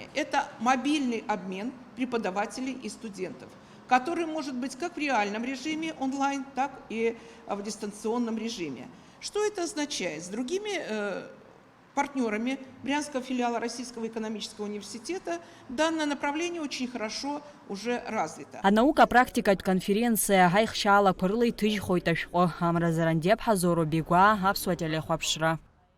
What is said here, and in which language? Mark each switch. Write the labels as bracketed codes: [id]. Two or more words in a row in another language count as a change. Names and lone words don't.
[ru] Это мобильный обмен преподавателей и студентов, который может быть как в реальном режиме онлайн, так и в дистанционном режиме. Что это означает? С другими партнерами Брянского филиала Российского экономического университета данное направление очень хорошо уже развито. [ab] Анаука практикатә конференциа ҳаихшьаалақәа рыла иҭыжьхоит ашәҟәы. Амра Зарандиаԥҳа, Зоро Бегәаа, Аԥсуа телехәаԥшра.